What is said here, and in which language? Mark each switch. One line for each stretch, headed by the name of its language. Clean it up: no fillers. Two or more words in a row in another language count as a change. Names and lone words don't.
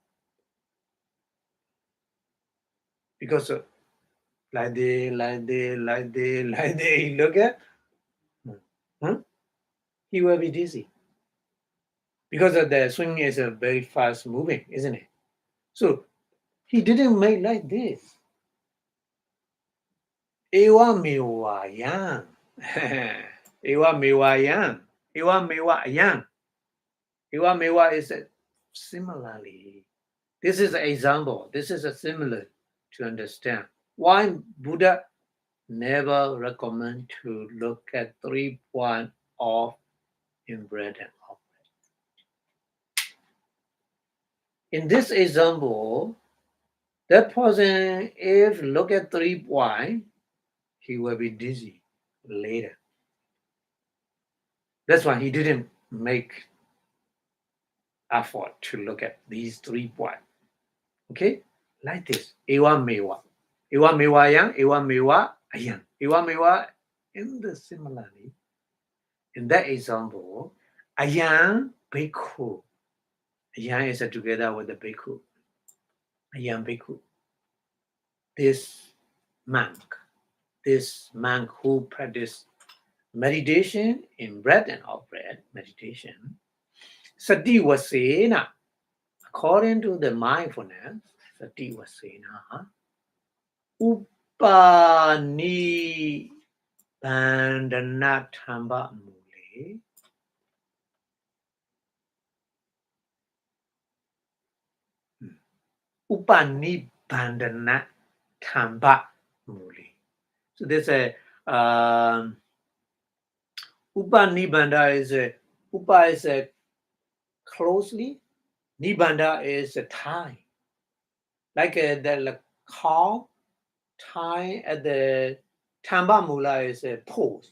English: Because like this, like this, like this, like this, he look at, he will be dizzy. Because the swing is very fast moving, isn't it? So he didn't make like this.
Pali: Ewa mewa yang. Ewa mewa yang. Ewa mewa yang. Ewa mewa
English: is similarly. This is an example. This is a similar to understand. Why Buddha never recommend to look at 3 points of in-breath and out-breath. In this example, that person, if look at 3 points, he will be dizzy later. That's why he didn't make effort to look at these 3 points. Okay? Like this.
Pali: Ewa mewa. Ewa mewa yang, ewa mewa ayang. Ewa mewa
English: in the similarly. In that example,
Pali: ayang bhikkhu.
English: Ayang is together with the bhikkhu.
Pali: Ayang bhikkhu.
English: This monk who practice meditation in breath and out breath meditation,
Pali: sati vasena,
English: according to the mindfulness,
Pali: sati vasena, upani bandana thamba mule, upani bandana thamba mule.
English: So there's a upanibandha is a upa is a closely, nibandha is a tie. Like the cow tie at the
Pali: Tamba Mula
English: is a pose.